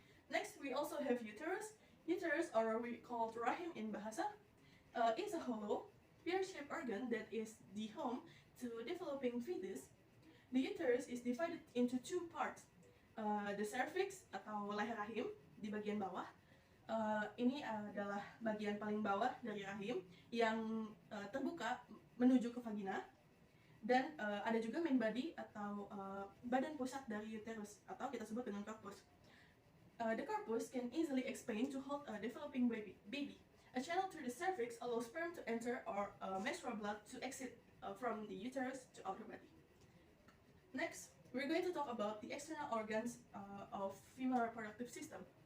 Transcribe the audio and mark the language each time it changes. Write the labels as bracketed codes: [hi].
[en] Next, we also have uterus. Uterus, or we call rahim in Bahasa, is a hollow, pear-shaped organ that is the home to developing fetus. The uterus is divided into two parts. The cervix [id] atau leher rahim di bagian bawah. Ini adalah bagian paling bawah dari rahim yang terbuka menuju ke vagina. Dan ada juga main body atau badan pusat dari uterus atau kita sebut dengan corpus. [en] The corpus can easily expand to hold a developing baby. A channel through the cervix allows sperm to enter or menstrual blood to exit from the uterus to outer body. Next, we're going to talk about the external organs of female reproductive system.